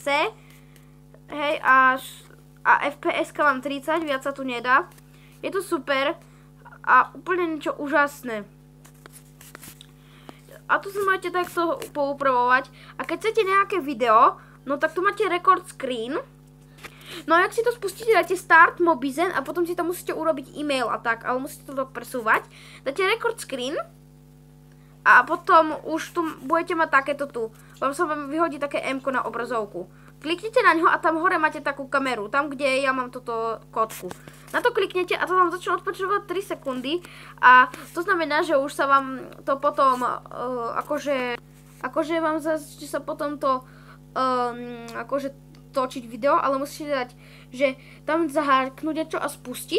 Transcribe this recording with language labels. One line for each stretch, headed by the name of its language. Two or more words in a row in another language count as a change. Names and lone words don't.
Slovak: Hej, a FPS-ka mám 30, viac sa tu nedá. Je to super a úplne niečo úžasné. A tu si môžete takto poupravovať. A keď chcete nejaké video, no tak tu máte
English: record screen.
Slovak: No a ak si to spustíte, dáte Start Mobizen a potom si tam musíte urobiť e-mail a tak, ale musíte to presúvať. Dáte
English: record screen
Slovak: a potom už tu budete mať takéto tu. Vám sa vyhodí také M-ko na obrazovku. Kliknite na ňo a tam hore máte takú kameru, tam kde ja mám toto kódku. Na to kliknete a to vám začne odpočúvať 3 sekundy a to znamená, že už sa vám to potom akože vám začne sa potom to akože točiť video, ale musíte dať, že tam zaháknúť niečo a spustiť.